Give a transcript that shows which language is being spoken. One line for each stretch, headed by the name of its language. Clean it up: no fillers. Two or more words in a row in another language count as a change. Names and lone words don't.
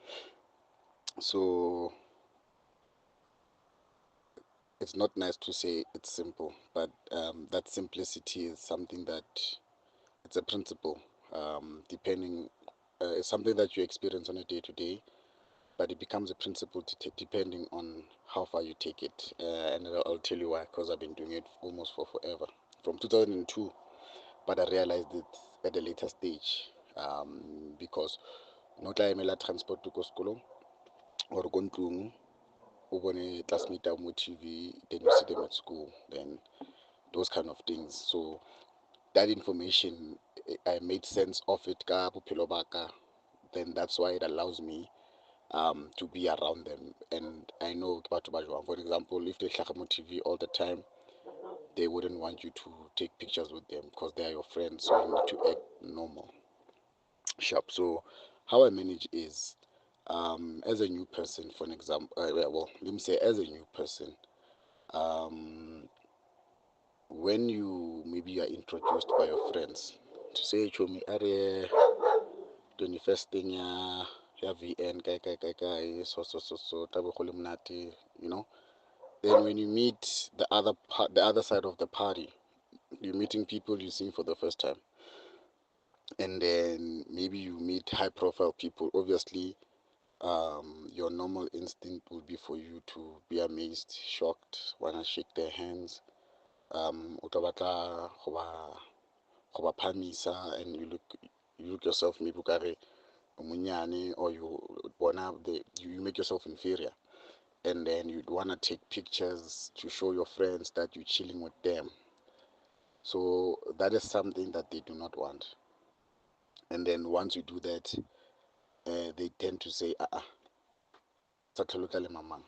English: So it's not nice to say it's simple, but that simplicity is something that it's a principle, depending, it's something that you experience on a day-to-day, but it becomes a principle depending on how far you take it. And I'll tell you why, because I've been doing it almost for forever, from 2002, but I realized it at a later stage, because
Tswana: no tla
English: transport to go school or
Tswana: go ntlong o bone
English: classmate
Tswana: mo TV,
English: then you see them at school, then those kind of things. So that information, I made sense of it
Tswana: ka bophelo ba ka,
English: then that's why it allows me to be around them. And I know
Tswana: ke batho ba jwang.
English: For example, if they
Tswana: hlaga mo TV
English: all the time, they wouldn't want you to take pictures with them because they are your friends, so you need to act normal, sharp. So how I manage is, as a new person, for an example, well, let me say, as a new person, when you maybe are introduced by your friends to say,
Tswana: chomi are 21st thing ya VN kai so tabe go le monate,
English: you know. Then when you meet the other side of the party, you're meeting people you see for the first time, and then maybe you meet high profile people. Obviously, your normal instinct will be for you to be amazed, shocked, wanna shake their hands,
Tswana: o tla batla go ba phamisa,
English: and you look yourself maybe
Tswana: o kare o monyane,
English: or you make yourself inferior, and then you'd want to take pictures to show your friends that you're chilling with them. So that is something that they do not want. And then once you do that, they tend to say, mamang.